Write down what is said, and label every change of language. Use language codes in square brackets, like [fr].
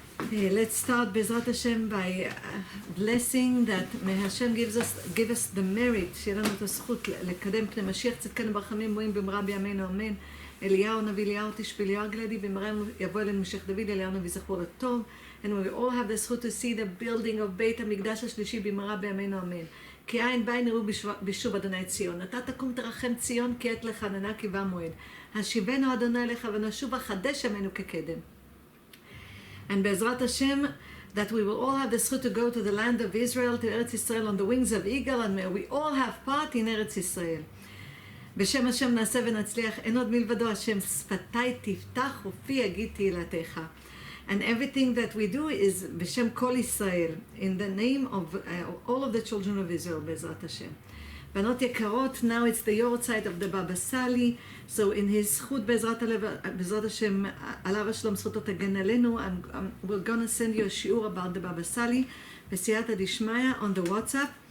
[en] Let's start Bezrat Hashem by blessing that may Hashem give us the merit, [he] שיהיה לנו את הזכות לקדם פני משיח צדקנו ברחמים בואים במהרה בימינו אמן. אליהו נביא אליהו תשבי אליהו גלעדי במהרה יבוא אלינו משיח דוד אליהו נביא זכרו לטוב. [en] And we all have the זכות to see the building of [he] בית המקדש השלישי במהרה בימינו אמן. כי עין בי נראו בשוב אדוני ציון. אתה תקום תרחם ציון כי עת לחננה כי בא מועד. השיבנו אדוני אליך ונשוב חדש ימינו כקדם. [en] And Bezrat Hashem, that we will all have the zchut to go to the land of Israel, to Eretz Yisrael on the wings of eagle, and may we all have part in Eretz Yisrael. [he] בשם השם נעשה ונצליח, אין עוד מלבדו, השם שפתי תפתח ופי יגיד תהילתך. [en] And everything that we do is [he] בשם כל ישראל, [en] in the name of all of the children of Israel, Bezrat Hashem. [he] בנות יקרות, [en] now it's the yortzeit of the Baba Sali, so in his zchut Bezrat Hashem, [he] עליו השלום זכותו תגן עלינו, [en] we're going to send you a shiur about the Baba Sali, [he] בסייעתא דשמיא [en] on the WhatsApp.